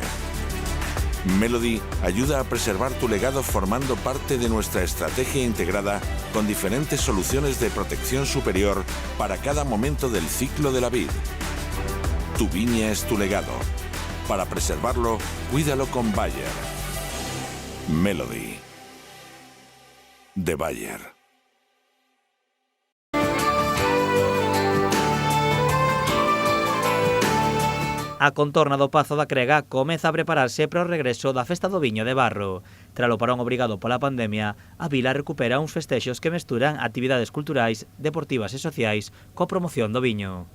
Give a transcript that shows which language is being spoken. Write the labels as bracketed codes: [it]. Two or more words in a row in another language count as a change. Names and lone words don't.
[es] Melody ayuda a preservar tu legado formando parte de nuestra estrategia integrada con diferentes soluciones de protección superior para cada momento del ciclo de la vid. Tu viña es tu legado. Para preservarlo, cuídalo con Bayer. Melody. De Bayer. [gl] A contorna do Pazo da Crega comeza a prepararse para o regreso da Festa do Viño de Barro. Tralo parón obrigado pola pandemia, a vila recupera uns festexos que mesturan actividades culturais, deportivas e sociais coa promoción do viño.